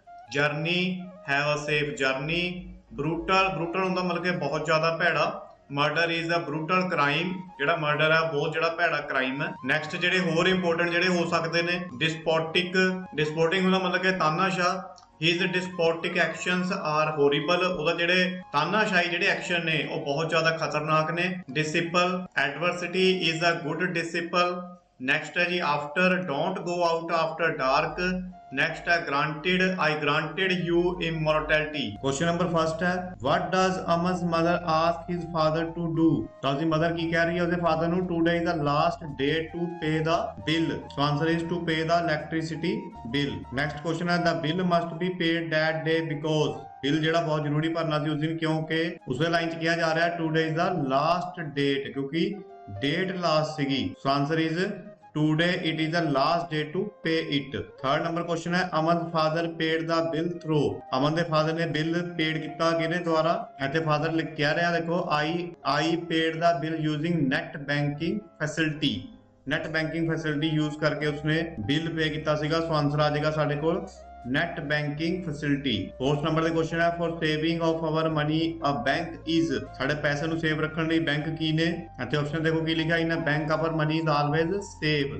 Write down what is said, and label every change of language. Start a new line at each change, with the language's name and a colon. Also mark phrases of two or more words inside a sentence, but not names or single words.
English: journey, have a safe journey.
Punjabi: ਬਰੂਟਲ, ਬਰੂਟਲ ਹੁੰਦਾ ਮਤਲਬ ਕਿ ਬਹੁਤ ਜ਼ਿਆਦਾ ਭੈੜਾ।
English: murder is a brutal crime,
Punjabi: ਜਿਹੜਾ ਮਰਡਰ ਹੈ ਬਹੁਤ ਜਿਹੜਾ ਭੈੜਾ ਕ੍ਰਾਈਮ ਹੈ। ਨੈਕਸਟ ਜਿਹੜੇ ਹੋਰ ਇੰਪੋਰਟੈਂਟ ਜਿਹੜੇ ਹੋ ਸਕਦੇ ਨੇ, ਡਿਸਪੋਟਿਕ, ਡਿਸਪੋਟਿਕ ਹੁੰਦਾ ਮਤਲਬ ਕਿ ਤਾਨਾਸ਼ਾਹ।
English: his despotic actions are horrible,
Punjabi: ਉਹਦਾ ਜਿਹੜੇ ਤਾਨਾਸ਼ਾਹੀ ਜਿਹੜੇ ਐਕਸ਼ਨ ਨੇ ਉਹ ਬਹੁਤ ਜ਼ਿਆਦਾ ਖਤਰਨਾਕ ਨੇ।
English: disciple, adversity is a good disciple. ਨੈਕਸਟ
Punjabi: ਹੈ ਜੀ
English: after, don't go out after dark. ਨੈਕਸਟ ਹੈ granted, I granted you immortality. question number first ਹੈ, what does Aman's mother ask his father to do?
Punjabi: ਤਾਂ ਉਹਦੀ ਮਦਰ ਕੀ ਕਹਿ ਰਹੀ ਹੈ ਉਹਦੇ ਫਾਦਰ ਨੂੰ?
English: Today is the last day to pay the bill. So answer is to pay the electricity bill. Next question ਹੈ, the bill must be paid that day because,
Punjabi: ਬਿੱਲ ਜਿਹੜਾ ਬਹੁਤ ਜ਼ਰੂਰੀ ਭਰਨਾ ਸੀ ਉਸ ਦਿਨ, ਕਿਉਂਕਿ ਉਸਦੇ ਲਾਈਨ 'ਚ ਕਿਹਾ ਜਾ ਰਿਹਾ
English: today is the last date,
Punjabi: ਕਿਉਂਕਿ
English: date last
Punjabi: ਸੀਗੀ।
English: So answer is today it is the last day to pay it. Third number question है, Aman's father paid the bill through.
Punjabi: ਅਮਨ ਦੇ ਫਾਦਰ ਨੇ ਬਿੱਲ ਪੇਡ ਕੀਤਾ ਕਿਹਦੇ ਦੁਆਰਾ? ਇੱਥੇ ਫਾਦਰ ਲਿਖ ਕੇ ਆ ਰਿਹਾ ਦੇਖੋ,
English: I paid the bill using net banking facility. net banking facility use
Punjabi: ਕਰਕੇ ਉਸਨੇ ਬਿੱਲ ਪੇ ਕੀਤਾ ਸੀਗਾ। ਸੋ ਆਨਸਰ ਆ ਜਾਏਗਾ ਸਾਡੇ ਕੋਲ
English: net banking facility. fourth number
Punjabi: ਦੇ ਕੁਐਸਚਨ ਹੈ,
English: for saving of our money a bank is.
Punjabi: ਸਾਡੇ ਪੈਸੇ ਨੂੰ ਸੇਵ ਰੱਖਣ ਲਈ ਬੈਂਕ ਕੀ ਨੇ? ਇੱਥੇ ਆਪਸ਼ਨ ਦੇਖੋ ਕੀ ਲਿਖਿਆ,
English: in bank our money is always save.